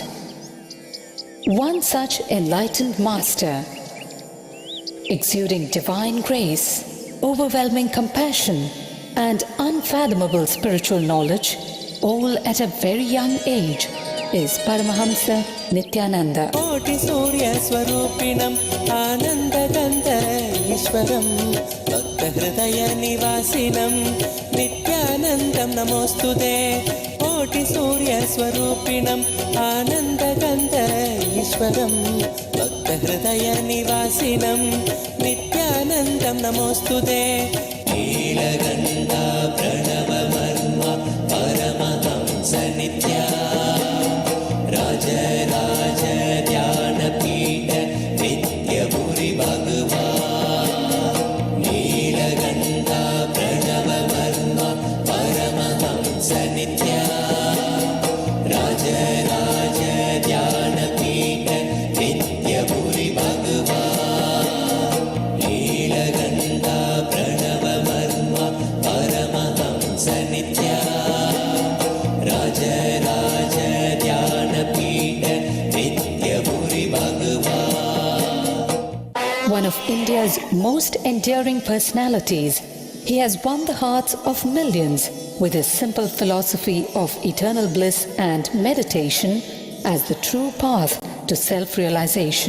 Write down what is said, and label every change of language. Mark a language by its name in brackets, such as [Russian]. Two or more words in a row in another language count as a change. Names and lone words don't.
[English] One such enlightened master, exuding divine grace, overwhelming compassion, and unfathomable spiritual knowledge, all at a very young age, is Paramahamsa Nithyananda. [Sanskrit] కోటి సూర్య స్వరూపిణం ఆనందగంధ ఈశ్వరం భక్త హృదయ నివాసినం నిత్యానందం నమోస్తుతే. కోటి సూర్య స్వరూపిణం ఆనందగంధ ఈశ్వరం భక్త హృదయ నివాసినం నిత్యానందం నమోస్తుతే. నీలగంధ ప్రణవ మర్మ పరమహంస నిత్యా राज ध्यानपीठ नित्यपुरि भगवान्. नीलगन्धा प्रणव मर्म परमहंस नित्या राज ध्यानपीठ नित्यपुरि भगवान्. नीलगन्धा प्रणव मर्म परमहंस नित्या राज [English] One of India's most enduring personalities, he has won the hearts of millions with his simple philosophy of eternal bliss and meditation as the true path to self-realization.